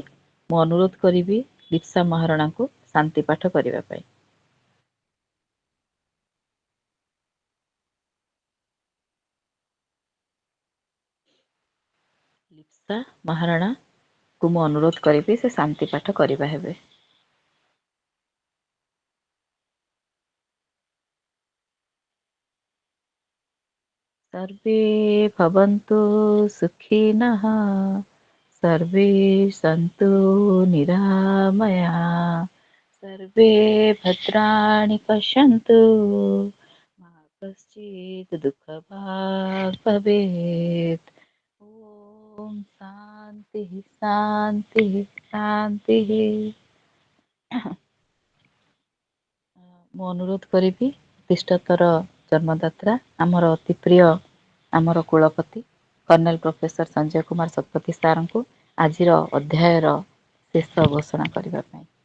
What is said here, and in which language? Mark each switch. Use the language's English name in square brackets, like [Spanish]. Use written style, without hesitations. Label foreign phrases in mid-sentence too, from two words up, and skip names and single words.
[Odia] ମୁଁ ଅନୁରୋଧ କରିବି ଲିପ୍ସା ମହାରଣାଙ୍କୁ ଶାନ୍ତି ପାଠ କରିବା ପାଇଁ। ଲିପ୍ସା ମହାରଣାଙ୍କୁ ମୁଁ ଅନୁରୋଧ କରିବି ସେ ଶାନ୍ତି ପାଠ କରିବା ହେବେ। [Sanskrit] सर्वे भवन्तु सुखिनः, सर्वे सन्तु निरामया, सर्वे भद्राणि पश्यन्तु, मा कश्चित् दुःखभाग् भवेत्। ॐ शान्तिः शान्तिः शान्तिः। [Odia] ମୁଁ ଅନୁରୋଧ କରିବି ପ୍ରତିଷ୍ଠାତାର ଜନ୍ମଦାତ୍ରା ଆମର ଅତି ପ୍ରିୟ ଆମର କୁଳପତି କର୍ଣ୍ଣେଲ ପ୍ରଫେସର ସଞ୍ଜୟ କୁମାର ଶତପଥୀ ସାରଙ୍କୁ ଆଜିର ଅଧ୍ୟାୟର ଶେଷ ଘୋଷଣା କରିବା ପାଇଁ।